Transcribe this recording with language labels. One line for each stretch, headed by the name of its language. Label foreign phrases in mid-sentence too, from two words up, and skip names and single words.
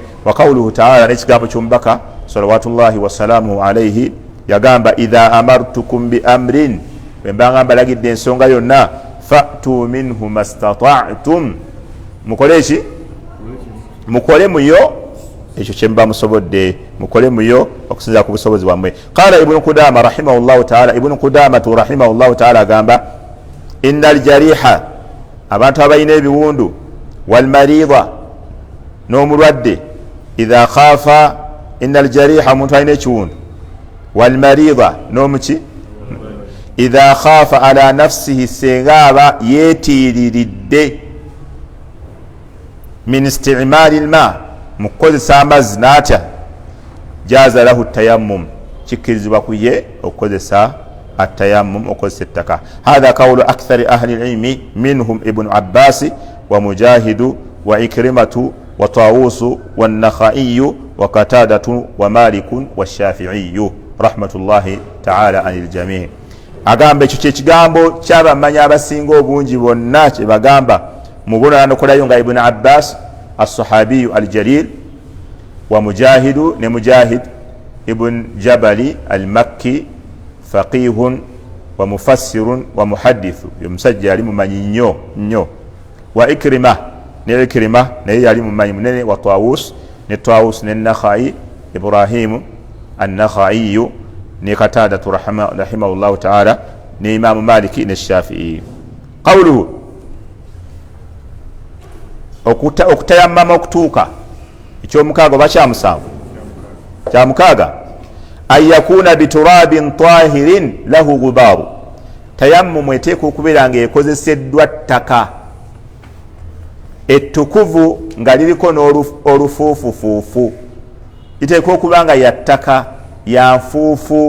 Arabic: وقوله تعالى,
Ganda: n'ekigambo ky'omubaka
Arabic: صلوات الله وسلامه عليه
Ganda: yagamba
Arabic: إذا أمرتكم بأمر,
Ganda: bwe mbanga mbalagidde ensonga yonna
Arabic: فأتوا منه ما استطعتم,
Ganda: mukole ki mukole muyo ekyo kye muba musobodde, mukole muyo okusinzira ku busobozi bwammwe.
Arabic: قال ابن قدامة رحمه الله تعالى ابن قدامة رحمه الله تعالى agamba إن الجارح,
Ganda: abantu abalina ebiwundu,
Arabic: والمريض, n'omulwadde, إذا خاف إن الجارح
Ganda: omuntu alina ekiwundu,
Arabic: والمريض n'omuki, إذا خاف على نفسه,
Ganda: senga aba yeetiriridde,
Arabic: من استعمال الماء,
Ganda: mu kukozesa amazzi n'atya,
Arabic: جاز له التيمم,
Ganda: kikkirizibwa ku ye okukozesa atayammum, okukozesa ettaka.
Arabic: هذا قول أكثر أهل العلم منهم ابن عباس ومجاهد وعكرمة وطاوس والنخعي وقتادة ومالك والشافعي رحمة الله تعالى عن الجميع'.
Ganda: Agamba ekyo kyekigambo kyabamanyi abasinga obungi bonna kye bagamba mu bunanokolayo nga ibnu abbas
Arabic: الصحابي الجليل ومجاهد
Ganda: ne mujahid ibn jabali
Arabic: المكي فقيه ومفسر ومحدث,
Ganda: omusajja yali mumanyi nnyo. Wa ikrima ne ikrima naye yali mumanyi munene. Wa tawus ne tawus ne nakhai ibrahimu an-nakhaiyu ne katadatu
Arabic: رحمه الله تعالى
Ganda: ne imamu maliki ne shafi'i.
Arabic: Qawluhu,
Ganda: okutayammama okutuuka ekyomukaaga oba kyamusanvu kyamukaaga,
Arabic: أن يكون بتراب طاهر له غبار,
Ganda: tayammumu eteeka okubeera nga ekozeseddwa ttaka ettukuvu nga liriko n'olufuufufuufu, liteeka okuba nga yattaka ya nfuufu.